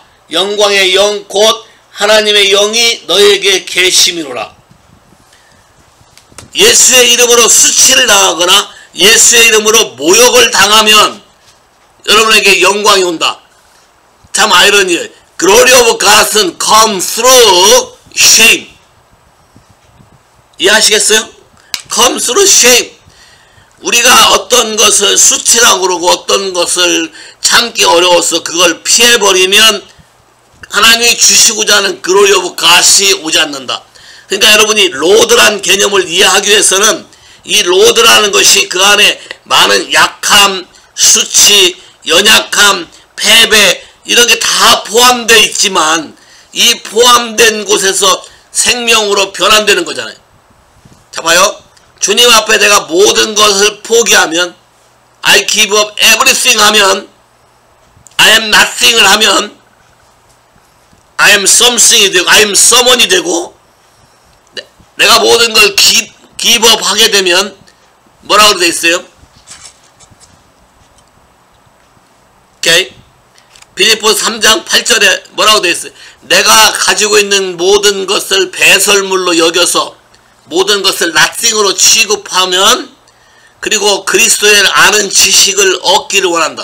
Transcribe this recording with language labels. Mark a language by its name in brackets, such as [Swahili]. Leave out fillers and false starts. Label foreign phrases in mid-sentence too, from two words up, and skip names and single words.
[Korean] 영광의 영 곧 하나님의 영이 너희에게 계심이로라. 예수의 이름으로 수치를 당하거나 예수의 이름으로 모욕을 당하면 여러분에게 영광이 온다. 참 아이러니해요. [English] Glory of God [Korean] 은 [English] come through shame. [Korean] 이해하시겠어요? [English] come through shame. [Korean] 우리가 어떤 것을 수치라고 그러고 어떤 것을 참기 어려워서 그걸 피해버리면 하나님이 주시고자 하는 [English] Glory of God [Korean] 이 오지 않는다. 그러니까 여러분이 로드란 개념을 이해하기 위해서는 이 로드라는 것이 그 안에 많은 약함, 수치, 연약함, 패배 이런 게 다 포함되어 있지만 이 포함된 곳에서 생명으로 변환되는 거잖아요. 자 봐요. 주님 앞에 내가 모든 것을 포기하면 [English] I give up everything [Korean] 하면 [English] I am nothing [Korean] 을 하면 [English] I am something [Korean] 이 되고 [English] I am someone [Korean] 이 되고 내가 모든 걸 [English] give up [Korean] 하게 되면 뭐라고 되어 있어요? 오케이. 빌립보서 3장 8절에 뭐라고 되어 있어요? 내가 가지고 있는 모든 것을 배설물로 여겨서 모든 것을 nothing으로 취급하면 그리고 그리스도를 아는 지식을 얻기를 원한다.